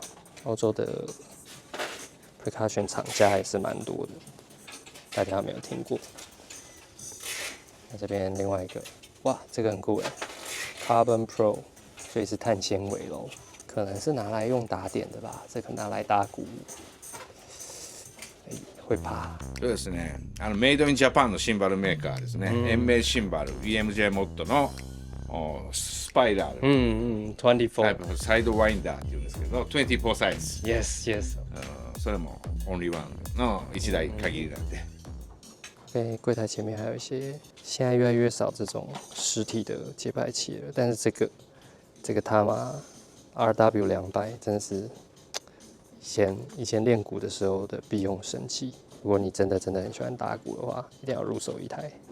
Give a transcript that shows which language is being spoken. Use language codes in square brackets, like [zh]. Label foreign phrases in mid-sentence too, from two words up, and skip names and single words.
[zh] 欧洲的 percussion 厂家也是蛮多的，大家有没有听过？那这边另外一个，哇，这个很酷哎 ，Carbon Pro， 所以是碳纤维咯，可能是拿来用打点的吧，这个拿来打鼓，会怕。 [ja] そうですね。メイドインジャパンのシンバルメーカーですね。延命シンバル EMJ モッドのスパイラル。 24。サイドワインダーっていうんですけど、24サイズ。 Yes。それもオンリーワンの1台限りなんで。 [zh] 柜台前面还有一些，现在越来越少这种实体的节拍器了，但是这个他妈 RW200真的是以前练鼓的时候的必用神器。如果你真的很喜欢打鼓的话，一定要入手一台。